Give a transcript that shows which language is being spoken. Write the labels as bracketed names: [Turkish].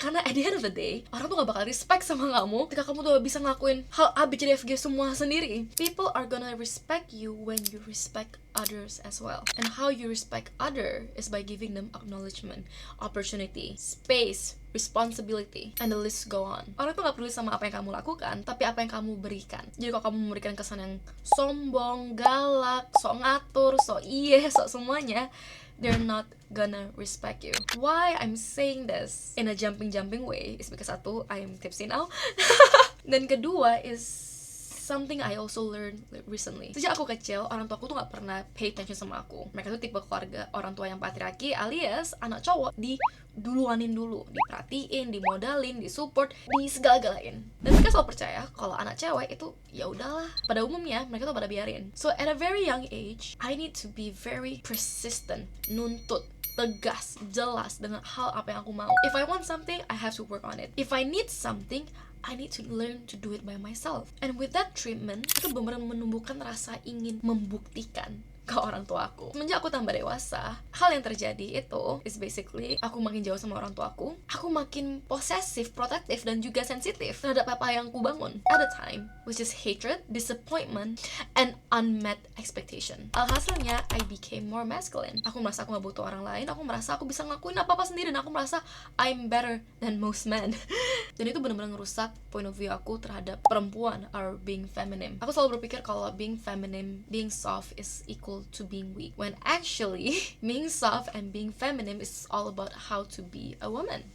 [Indonesian] Karena [English] at the end of the day, [Indonesian] orang tuh gak bakal respect sama kamu ketika kamu tuh bisa ngelakuin hal A, B, C, D, F, G semua sendiri. [English] People are gonna respect you when you respect others as well. And how you respect other is by giving them acknowledgement, opportunity, space, responsibility, and the list go on. [Indonesian] Orang tuh gak peduli sama apa yang kamu lakukan, tapi apa yang kamu berikan. Jadi kalau kamu memberikan kesan yang sombong, galak, sok ngatur, sok sok semuanya, [English] they're not gonna respect you. Why I'm saying this in a jumping way is because [Indonesian] satu, [English] I am tipsy now. [Indonesian] Dan kedua [English] is something I also learned recently. [Indonesian] Sejak aku kecil, orang tua aku tuh gak pernah [English] pay attention [Indonesian] sama aku. Mereka tuh tipe keluarga orang tua yang patriarki, alias anak cowok diduluanin dulu, diperhatiin, dimodalin, disupport, disegala-galain. Dan mereka selalu percaya kalau anak cewek itu ya udahlah, pada umumnya mereka tuh pada biarin. [English] So at a very young age, I need to be very persistent, [Indonesian] nuntut, tegas, jelas dengan hal apa yang aku mau. [English] If I want something, I have to work on it. If I need something, I need to learn to do it by myself. And with that treatment, [Indonesian] itu benar-benar menumbuhkan rasa ingin membuktikan ke orang tua aku. Semenjak aku tambah dewasa, hal yang terjadi itu [English] is basically [Indonesian] aku makin jauh sama orang tua aku makin posesif, protektif, dan juga sensitif terhadap apa yang aku bangun [English] at a time, which is hatred, disappointment, and unmet expectation. [Indonesian] Alhasilnya, [English] I became more masculine. [Indonesian] Aku merasa aku gak butuh orang lain, aku merasa aku bisa ngelakuin apa-apa sendiri, dan aku merasa [English] I'm better than most men. [Indonesian] Dan itu benar-benar ngerusak [English] point of view [Indonesian] aku terhadap perempuan [English] or being feminine. [Indonesian] Aku selalu berpikir kalau [English] being feminine, being soft is equal to being weak, when actually being soft and being feminine is all about how to be a woman.